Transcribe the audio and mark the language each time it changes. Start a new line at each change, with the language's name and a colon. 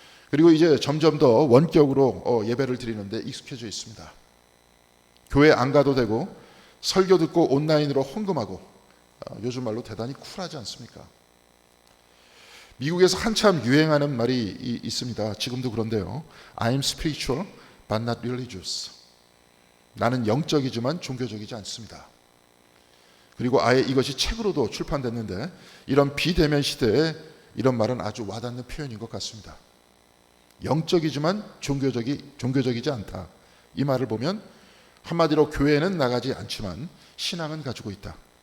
Korean: 그리고 이제 점점 더 원격으로 예배를 드리는데 익숙해져 있습니다. 교회 안 가도 되고 설교 듣고 온라인으로 헌금하고 요즘 말로 대단히 쿨하지 않습니까? 미국에서 한참 유행하는 말이 있습니다. 지금도 그런데요.
English: I'm spiritual but not religious.
Korean: 나는 영적이지만 종교적이지 않습니다. 그리고 아예 이것이 책으로도 출판됐는데 이런 비대면 시대에 이런 말은 아주 와닿는 표현인 것 같습니다. 영적이지만 종교적이지 않다. 이 말을 보면 한마디로 교회는 나가지 않지만 신앙은 가지고 있다.